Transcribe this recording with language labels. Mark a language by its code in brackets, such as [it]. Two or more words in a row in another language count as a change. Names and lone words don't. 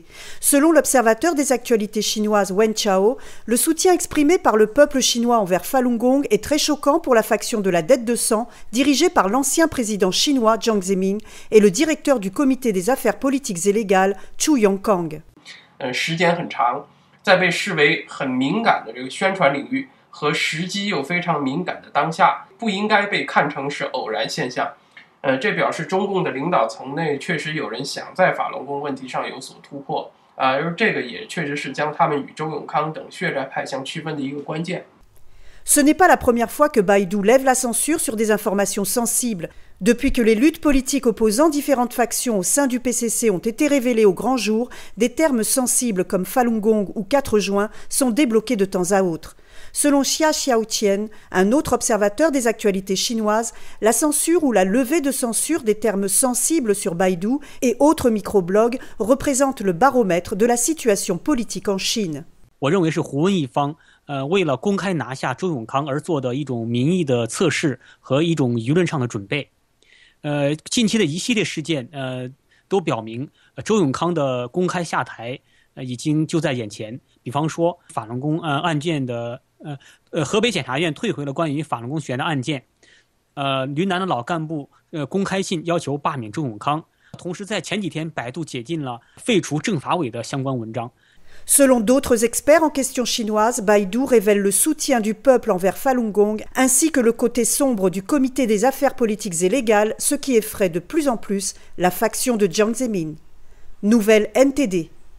[fr] Selon l'observateur des actualités chinoises Wen Chao, le soutien exprimé par le peuple chinois envers Falun Gong est très choquant pour la faction de la dette de sang dirigée par l'ancien président chinois Jiang Zemin et le directeur du comité des affaires politiques et légales Chu Yongkang. [zh] 时间很长，在被视为很敏感的这个宣传领域和时机又非常敏感的当下，不应该被看成是偶然现象。这表示中共的领导层内确实有人想在法轮功问题上有所突破，而这个也确实是将他们与周永康等血债派相区分的一个关键。 [fr] Ce n'est pas la première fois que Baidu lève la censure sur des informations sensibles. Depuis que les luttes politiques opposant différentes factions au sein du PCC ont été révélées au grand jour, des termes sensibles comme Falun Gong ou 4 juin sont débloqués de temps à autre. Selon Xia Xiaotian, un autre observateur des actualités chinoises, la censure ou la levée de censure des termes sensibles sur Baidu et autres microblogs représente le baromètre de la situation politique en Chine. [zh] 我认为是胡温一方为了公开拿下周永康而做的一种民意的测试和一种舆论上的准备。近期的一系列事件都表明周永康的公开下台已经就在眼前。比方说法轮功案件的河北检察院退回了关于法轮功学员的案件。云南的老干部公开信要求罢免周永康。同时在前几天百度解禁了废除政法委的相关文章。 [fr] Selon d'autres experts en question chinoise, Baidu révèle le soutien du peuple envers Falun Gong ainsi que le côté sombre du comité des affaires politiques et légales, ce qui effraie de plus en plus la faction de Jiang Zemin. Nouvelle NTD.